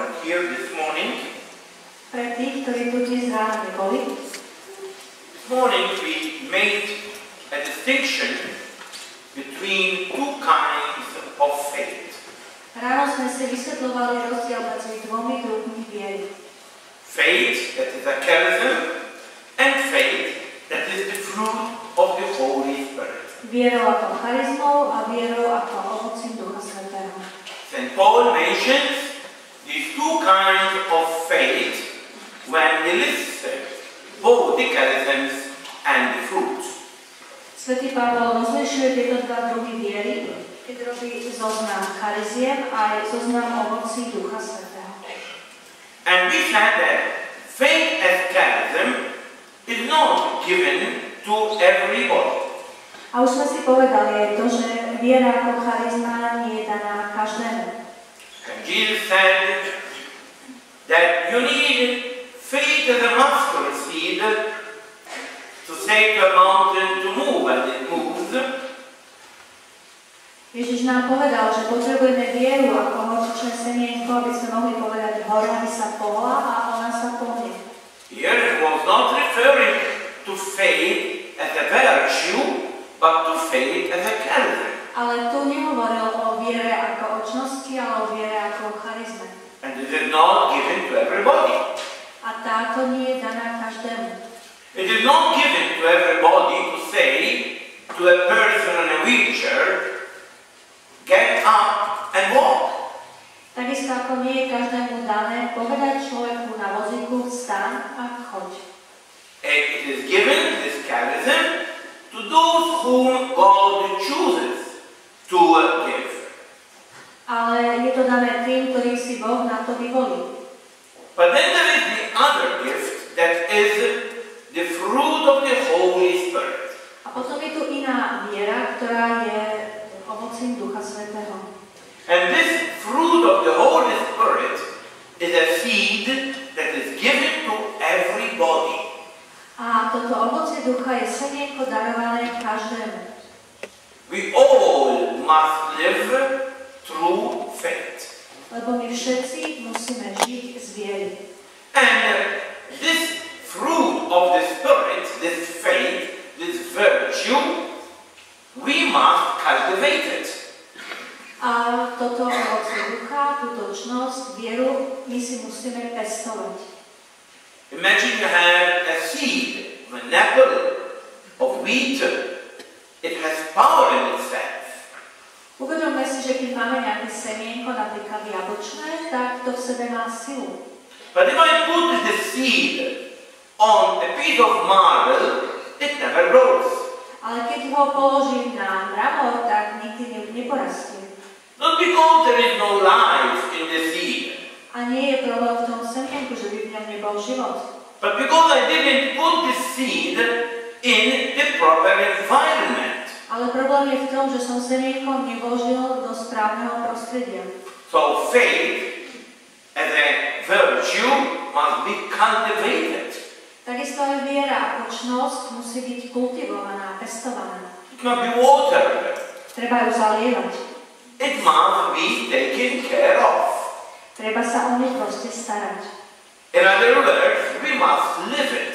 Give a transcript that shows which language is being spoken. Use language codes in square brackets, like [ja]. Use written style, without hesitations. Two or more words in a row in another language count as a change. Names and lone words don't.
[en] here this morning. [sk] Pre tých, ktorí tu dnes ráno neboli, [en] This morning we made a distinction between two kinds of faith. [sk] ráno sme si vysvetľovali rozdiel medzi dvomi druhmi viery. [en] Faith that is a charism and faith that is the fruit of the Holy Spirit. [sk] Vierou ako charizmou a vierou ako ovocím Ducha Svätého. [en] St. Paul mentions these two kinds of faith when he lists both the charisms and the fruits. [sk] Svätý Pavol rozlišuje tieto dva druhy viery, keď robí zoznam chariziem a aj zoznam ovocí Ducha Svätého. [en] And we said that faith as charism is not given to everybody. [sk] A už sme si povedali aj to, že viera ako charizma nie je daná každému. [en] And Jesus said that you need faith as a mustard seed to say to a mountain to move, and it moves. [sk] Ježiš nám povedal, že potrebujeme vieru ako horčičné semienko, aby sme mohli povedať hore, aby sa pohla a ona sa pohne. [en] Here it was not referring to faith as a virtue, but to faith as a charism. [sk] Ale tu nehovoril o viere ako o čnosti, ale o viere ako o charizme. [en] And it is not given to everybody. [sk] A táto nie je daná každému. [en] It is not given to everybody to say to a person in a wheelchair, get up and walk. [sk] Takisto ako nie je každému dané povedať človeku na vozíku vstaň a choď. [en] It is given, this charism, to those whom God chooses to give. [sk] Ale je to dané tým, ktorých si Boh na to vyvolí. [en] But then there is the other gift that is the fruit of the Holy Spirit. [sk] A potom je tu iná viera, ktorá je ovocím Ducha Svätého. [en] And this fruit of the Holy Spirit is a seed that is given to everybody. [sk] A toto ovocie Ducha je semienko darované každému. [en] We all must live through faith. [sk] Lebo my všetci musíme žiť z viery. [en] And this fruit of the Spirit, this faith, this virtue, we must cultivate it. [sk] A toto ovocie Ducha, túto čnosť, vieru, my si musíme pestovať. [en] Imagine you have a seed, an apple of wheat. It has power in itself. [sk] Uvedomme si, že keď máme nejaké semienko, napríklad jablčné, tak to v sebe má silu. [en] But if I put the seed on a piece of marble, it never grows. [sk] Ale keď ho položím na mramor, tak nikdy neporastie. [en] Not because there is no life in the seed, [sk] A nie je problém v tom semienku, že by v ňom nebol život. [en] but because I didn't put the seed in the proper environment. [sk] Ale problém je v tom, že som semienko nevložil do správneho prostredia. [en] So faith as a virtue must be cultivated. [sk] Takisto aj viera ako čnosť musí byť kultivovaná, pestovaná. [en] It must be watered. [sk] Treba ju zalievať. [en] It must be taken care of. [sk] Treba sa o ňu proste starať. [en] In other words, we must live it.